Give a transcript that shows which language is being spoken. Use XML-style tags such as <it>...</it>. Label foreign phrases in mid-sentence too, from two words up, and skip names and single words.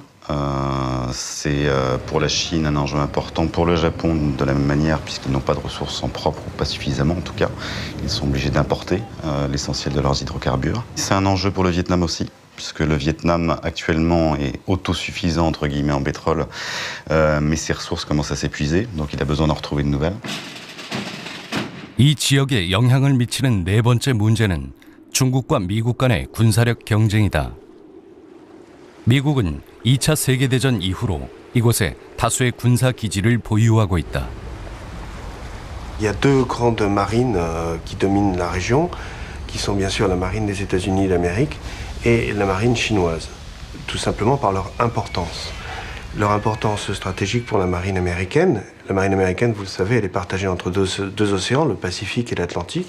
<fr>C'est pour la Chine un enjeu important, pour le Japon de la même manière, puisqu'ils n'ont pas de ressources en propre, ou pas suffisamment en tout cas. Ils sont obligés d'importer l'essentiel de leurs hydrocarbures. C'est un enjeu pour le Vietnam aussi, puisque le Vietnam actuellement est autosuffisant entre guillemets en pétrole, mais ses ressources commencent à s'épuiser, donc il a besoin d'en retrouver de nouvelles.</fr> <ko>이 지역에 영향을 미치는 네 번째 문제는 중국과 미국 간의 군사력 경쟁이다. 미국은 2차 세계대전 이후로 이곳에 다수의 군사 기지를 보유하고 있다.</ko> <fr>Il y a deux grandes marines qui dominent la région. qui sont bien sûr la marine des États-Unis d'Amérique et la marine chinoise, tout simplement par leur importance. Leur importance stratégique pour la marine américaine. La marine américaine, vous le savez, elle est partagée entre deux océans, le Pacifique et l'Atlantique.</fr>